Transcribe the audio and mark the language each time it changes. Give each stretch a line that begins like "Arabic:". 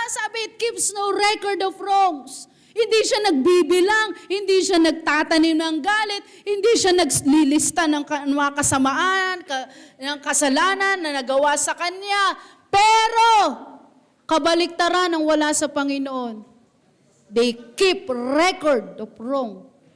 English: Sabi, it keeps no record of wrongs.
Filipino: Hindi siya nagbibilang, hindi siya nagtatanim ng galit, hindi siya naglilista ng mga kasamaan, ng kasalanan na nagawa sa kanya. Pero, kabaliktaran ng wala sa Panginoon.
English: They keep record of wrong.